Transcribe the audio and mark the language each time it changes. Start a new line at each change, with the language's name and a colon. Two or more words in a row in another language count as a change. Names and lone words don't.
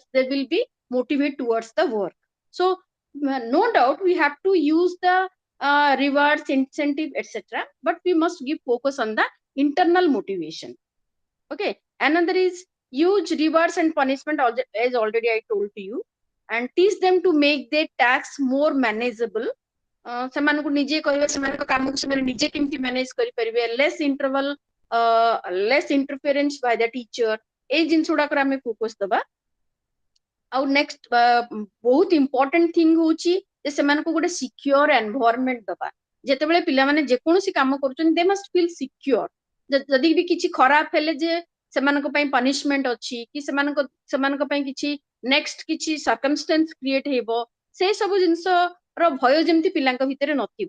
English: They will be motivated towards the work. So no doubt we have to use the rewards, incentive, etc. But we must give focus on the internal motivation. Okay. Another is use rewards and punishment, as already I told to you, and teach them to make their tasks more manageable.
Odia: ସେମାନଙ୍କୁ ନିଜେ କହିବେ, ସେମାନଙ୍କ କାମକୁ ସେମାନେ ନିଜେ କେମିତି ମ୍ୟାନେଜ କରିପାରିବେ,
English: less interference by the teacher.
Odia: ଏଇ ଜିନିଷ ଗୁଡାକରେ ଆମେ ଫୋକସ ଦବା. ଆଉ ନେକ୍ସଟ ବହୁତ
English: important thing
Odia: ହଉଛି ଯେ ସେମାନଙ୍କୁ ଗୋଟେ
English: secure environment
Odia: ଦବା. ଯେତେବେଳେ ପିଲାମାନେ ଯେକୌଣସି କାମ କରୁଛନ୍ତି
English: they must feel secure.
Odia: ଯଦି ବି କିଛି ଖରାପ ହେଲେ ଯେ ସେମାନଙ୍କ ପାଇଁ ପନିଶମେଣ୍ଟ ଅଛି, କି ସେମାନଙ୍କ ପାଇଁ କିଛି ନେକ୍ସଟ କିଛି
English: circumstances create
Odia: ହେବ, ସେ ସବୁ ଜିନିଷର ଭୟ ଯେମିତି ପିଲାଙ୍କ ଭିତରେ ନଥିବ.